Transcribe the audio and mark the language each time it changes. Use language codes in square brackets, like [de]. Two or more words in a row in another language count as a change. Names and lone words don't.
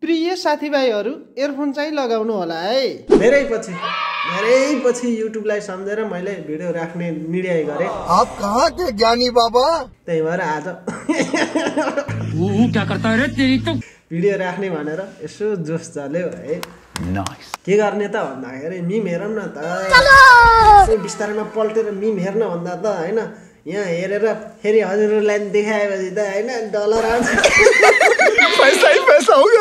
[ne] प्रिय साथीभाइहरू इयरफोन चाहिँ लगाउनु होला है। धेरै पछि युट्युबलाई सम्झेर मैले भिडियो राख्ने निर्णय गरे। [hi] आप कहाँ थे ज्ञानी बाबा? [ne] त्यही भएर आज [hi] क्या करता है रे तेरी तो [ne] भिडियो राख्ने भनेर यसो जोस चल्यो है। नाइस। के गर्ने त भन्दाखेरि मिम हेरौँ न त। बिस्तारैमा पल्टेर मिम हेर्न भन्दा त हैन यहाँ हेरेर फेरि हजुरलाई देखाएपछि त हैन डलर आउँछ। [hi] पैसा होगा।